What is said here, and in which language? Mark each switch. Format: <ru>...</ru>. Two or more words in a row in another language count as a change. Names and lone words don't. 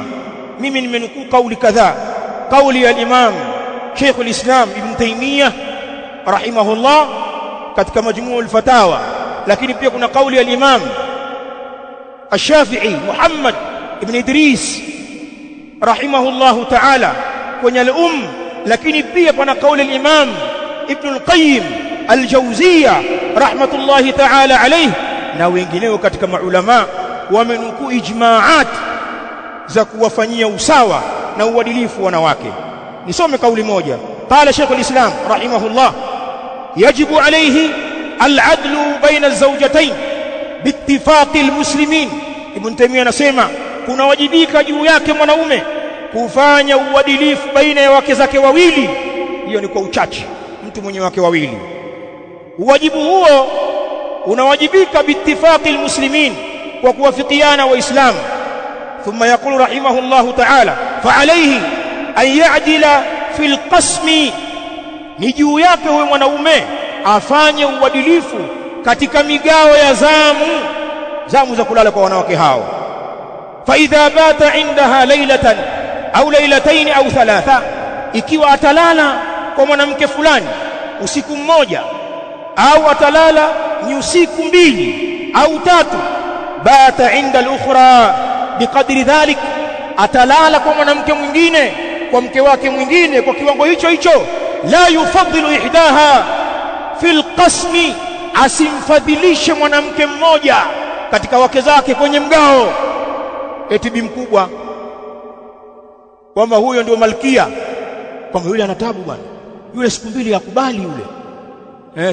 <sw>Mimi nimenukuu kauli kadhaa. Kauli ya Imam Sheikh al-Islam Ibn Taymiyyah rahimahullah katika Majmu' al-Fatawa, lakini pia kuna kauli ya Imam Ash-Shafi'i Muhammad ibn Idris</sw> <ar>رحمه الله تعالى</ar> <sw>kwenye al-Umm, lakini pia pana kauli ya Imam Ibn al-Qayyim al-Jawziyya</sw> <ar>رحمة الله تعالى عليه,</ar> <sw>na wengineo katika maulama wamenukuu ijmaat za kuwafanyia usawa na uadilifu wanawake. Nisome kauli moja.</sw> <ar>قال شيخ الإسلام رحمه الله يجب عليه العدل بين الزوجتين باتفاق المسلمين.</ar> <sw>Ibn Taymiyyah anasema kuna wajibika juu yake mwanaume kufanya uadilifu baina ya wake zake wawili. Hiyo ni kwa uchache, mtu mwenye wake wawili. Uwajibu huo unawajibika</sw> <ar>باتفاق المسلمين,</ar> <sw>kwa kuwafikiana waislamu.</sw> <ar>ثم يقول رحمه الله تعالى فعليه أن يعدل في القسم,</ar> <sw>ni juu yake huyo mwanaume afanye uadilifu katika migao ya zamu za kulala kwa wanawake hao.</sw> <ar>فإذا بات عندها ليلة أو ليلتين أو ثلاثا,</ar> <sw>ikiwa atalala kwa mwanamke fulani usiku mmoja, au atalala ni usiku mbili au tatu,</sw> <ar>بات عند الأخرى بقدر ذلك,</ar> <sw>atalala kwa mwanamke mwingine, kwa mke wake mwingine kwa kiwango hicho hicho.</sw> <ar>لا يفضل إحداها في القسم,</ar> <sw>asimfadhilishe mwanamke mmoja katika wake zake kwenye mgao. Eti bi mkubwa kwamba huyo ndio malkia, kwamba yule anatabu bwana, yule siku mbili yakubali yule.</sw>